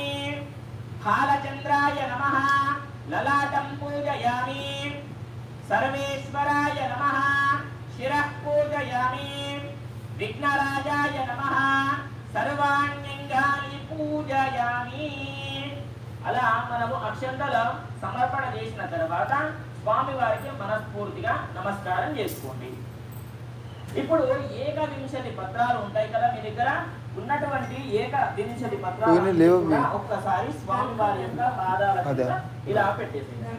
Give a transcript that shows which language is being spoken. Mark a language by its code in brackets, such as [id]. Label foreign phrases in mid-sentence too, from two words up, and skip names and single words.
[sa] फालचन्द्राय नमः ललाटं पूजयामि। सर्वेश्वराय नमः शिरः पूजयामि। विघ्नराजाय नमः सर्वाण्यंगानि पूजयामि। [te] అలా మనము అక్షంతల సమర్పణ చేసిన తర్వాత స్వామి వారికి మనస్ఫూర్తిగా నమస్కారం చేసుకోండి. ఇప్పుడు ఏకవింశతి పత్రాలు ఉంటాయి కదా మీ దగ్గర, ఉన్నటువంటి ఏకవింశతి పత్రాలు ఒక్కసారి స్వామి వారి యొక్క పాదాల కింద ఇలా పెట్టేసేయండి.